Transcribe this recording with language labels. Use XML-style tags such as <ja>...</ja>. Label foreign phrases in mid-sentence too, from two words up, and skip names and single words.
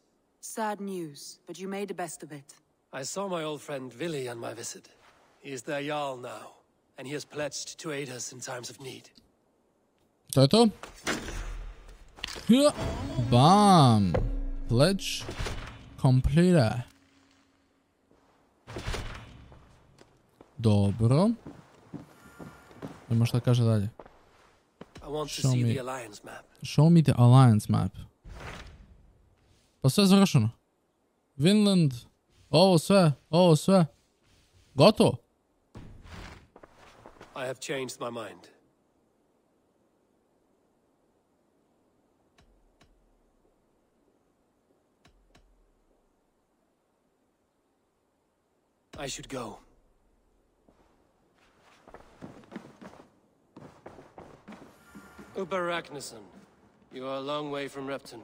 <en>Sad news, but you made the best of it. I saw my old friend Willi on my visit. He is their Jarl now, and he has pledged to aid us in times of need.</en> <sr>To je to? Bam!</sr> <en>Pledge complete.</en> <sr>Dobro. Ima šta kaže dalje.</sr> <en>Show me the alliance map.</en> <sr>Pa sve završeno. Vinland. Ovo sve. Gotovo.</sr> <en>I have changed my mind. I should go. Uber Ragnarsson, you are a long way from Repton.</en>